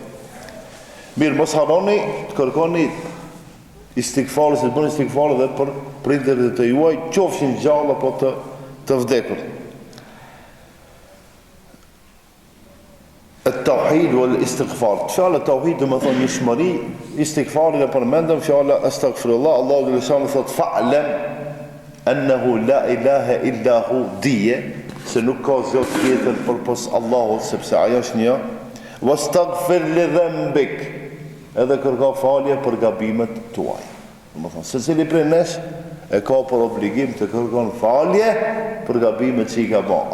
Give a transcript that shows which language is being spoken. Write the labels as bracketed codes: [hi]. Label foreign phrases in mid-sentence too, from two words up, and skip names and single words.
[sq] Mirë, mos harroni të kërkoni istighfar, se të bëni istighfar dhe për prindërit të juaj, qofshin gjallë apo të vdekur. [ar] التوحيد والاستغفار. [sq] Fjala tauhid do të thonë njohuri, istighfari dhe përmendëm fjala astaghfirullah. [ar] Allahu [sq] dhe lëshanë thot [ar] فاعلم أنه لا إله إلا هو, [sq] dije se nuk ka zot tjetër përpos Allahut, sepse ajo është një. [ar] واستغفر لذنبك, [sq] edhe kërko falje për gabimet tuaj. Domethënë, secili prej nesh e ka për obligim të kërkon falje për gabimet që i ka bën.